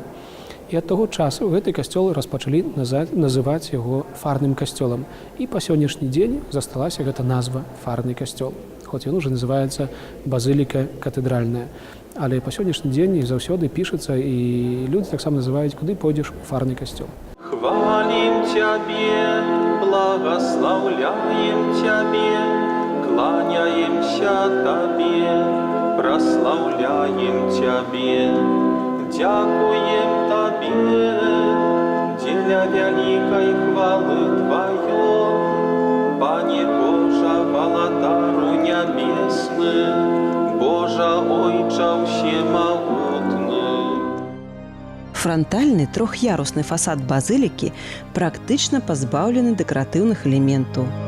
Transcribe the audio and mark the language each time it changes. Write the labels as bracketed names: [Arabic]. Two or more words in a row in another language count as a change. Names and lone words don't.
[Belarusian] І ад таго часу гэты касцёл распачалі называць яго фарным касцёлам. І па сённяшні дзень засталася гэта назва фарны касцёл. Хоць ён уже называецца базыліка катэдральная. Але па сённяшні дзень заўсёды пішацца, і людзі таксама называюць, куды пойдзеш у фарны касцёл. Хвалим Тебе, благословляем Тебе, кланяемся Тебе, прославляем Тебе, дякуем Тебе, для великой хвалы Твоей, Пане Божа, володару небесный, Божа, Ойча всемогутный. Франтальны трох'ярусны фасад базылікі практычна пазбаўлены дэкаратыўных элементаў.